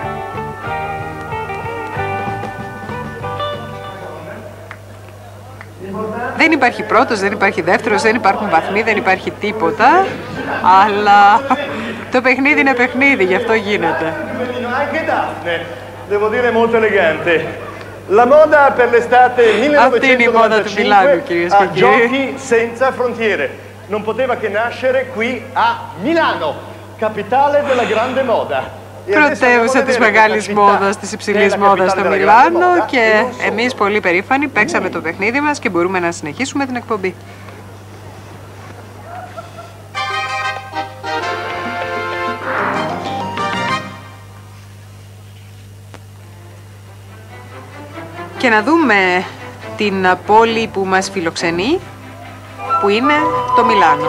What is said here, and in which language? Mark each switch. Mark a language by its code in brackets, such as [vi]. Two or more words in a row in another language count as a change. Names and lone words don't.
[el] Δεν υπάρχει πρώτος, δεν υπάρχει δεύτερος, δεν υπάρχουν βαθμοί, δεν υπάρχει τίποτα. Αλλά το παιχνίδι είναι παιχνίδι, γι' αυτό γίνεται. Αυτή είναι η μόδα του Μιλάνου, κυρίες και κύριοι. [it] Non poteva che nascere qui a Milano, capitale della grande moda. [el] Πρωτεύουσα της μεγάλης μόδας, της υψηλής μόδας στο Μιλάνο και εμείς πολύ περήφανοι παίξαμε το παιχνίδι μας και μπορούμε να συνεχίσουμε την εκπομπή. Και να δούμε την πόλη που μας φιλοξενεί, που είναι το Μιλάνο.